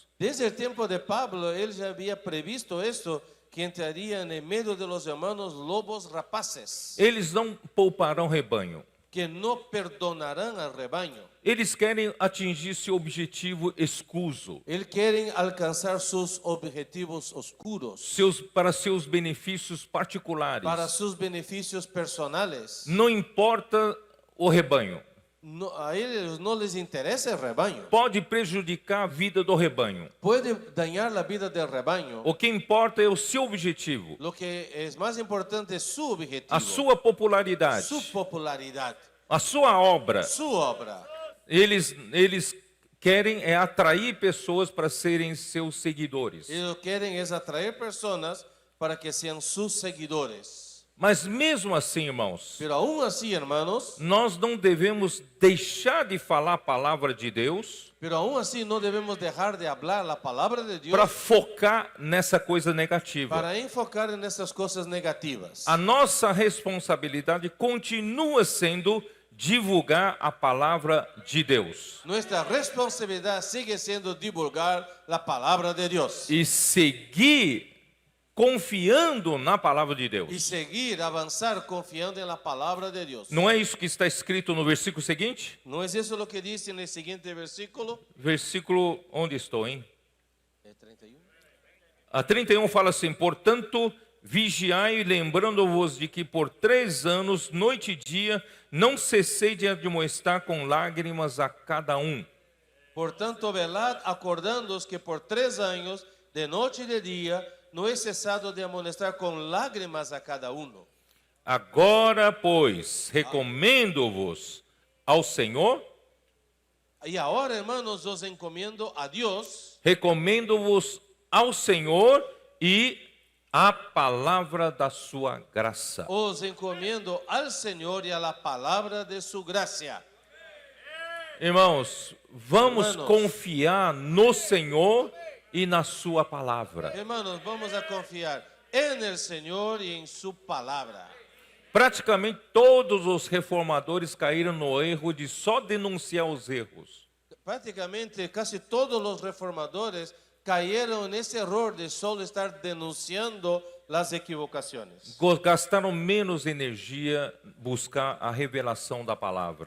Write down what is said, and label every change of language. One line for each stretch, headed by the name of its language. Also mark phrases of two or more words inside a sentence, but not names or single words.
Spanish: Desde el tiempo de Pablo, él ya había previsto esto, que entrarían en medio de los hermanos lobos rapaces.
Portuguese: Eles não pouparão rebanho.
Spanish: que no perdonarán al rebaño.
Portuguese: Eles querem atingir seu objetivo escuso,
Spanish: Él quieren alcanzar sus objetivos oscuros
Portuguese: para seus benefícios particulares.
Spanish: para sus beneficios personales.
Portuguese: Não importa o rebanho.
Spanish: No, a ellos no les interesa el rebaño.
Portuguese: Pode prejudicar a vida do rebanho.
Spanish: Puede dañar la vida del rebaño.
Portuguese: O que importa é o seu objetivo,
Spanish: Lo que es más importante es su objetivo,
Portuguese: a sua popularidade,
Spanish: su popularidad,
Portuguese: a sua obra.
Spanish: su obra.
Portuguese: Eles querem é atrair pessoas para serem seus seguidores.
Spanish: Ellos quieren es atraer personas para que sean sus seguidores.
Portuguese: Mas mesmo assim, irmãos,
Spanish: Pero aún así, hermanos,
Portuguese: nós não devemos deixar de falar a palavra de Deus
Spanish: pero aún así no debemos dejar de hablar la palabra de Dios
Portuguese: para focar nessa coisa negativa.
Spanish: para enfocar en esas cosas negativas.
Portuguese: A nossa responsabilidade continua sendo divulgar a palavra de Deus
Spanish: Nuestra responsabilidad sigue siendo divulgar la palabra de Dios
Portuguese: e seguir confiando na palavra de
Spanish: y
Portuguese: Deus.
Spanish: seguir, avanzar confiando en la palabra de Dios.
Portuguese: Não é isso que está escrito no versículo seguinte?
Spanish: ¿No es eso lo que dice en el siguiente versículo?
Portuguese: Versículo, onde estou, hein? 31. A 31 fala assim: portanto, vigiai, lembrando-vos de que por 3 anos, noite e dia, não cessei de admoestar com lágrimas a cada um. Portanto,
Spanish: velad, acordándoos que por 3 años, de noche y de día, no he cesado de amonestar con lágrimas a cada uno.
Portuguese: Agora, pois, recomendo-vos ao Senhor,
Spanish: Y ahora, hermanos, os encomiendo a Dios,
Portuguese: recomendo-vos ao Senhor e a palavra da sua graça.
Spanish: os encomiendo al Señor y a la palabra de su gracia.
Portuguese: Irmãos, vamos
Spanish: Hermanos.
Portuguese: confiar no Senhor e na sua palavra.
Spanish: Hermanos, vamos a confiar en el Señor y en su palabra.
Portuguese: Praticamente todos os reformadores caíram no erro de só denunciar os erros.
Spanish: Prácticamente casi todos los reformadores cayeron en ese error de solo estar denunciando las equivocaciones
Portuguese: Gastaram menos energia buscar a revelação da palavra.